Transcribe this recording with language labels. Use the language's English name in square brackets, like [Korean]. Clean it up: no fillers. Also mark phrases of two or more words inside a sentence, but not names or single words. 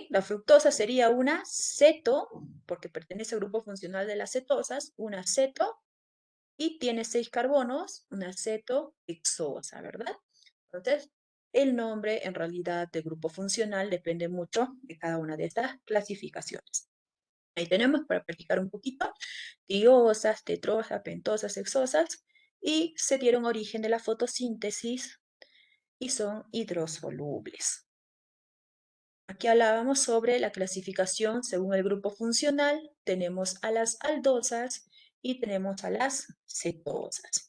[Spanish] La fructosa sería una ceto, porque pertenece al grupo funcional de las cetosas, una ceto, y tiene 6 carbonos, una cetohexosa, ¿verdad? Entonces, el nombre en realidad de grupo funcional depende mucho de cada una de estas clasificaciones. Ahí tenemos para practicar un poquito, tiosas, tetrosas, pentosas, hexosas, y se dieron origen de la fotosíntesis y son hidrosolubles. Aquí hablábamos sobre la clasificación según el grupo funcional. Tenemos a las aldosas y tenemos a las cetosas.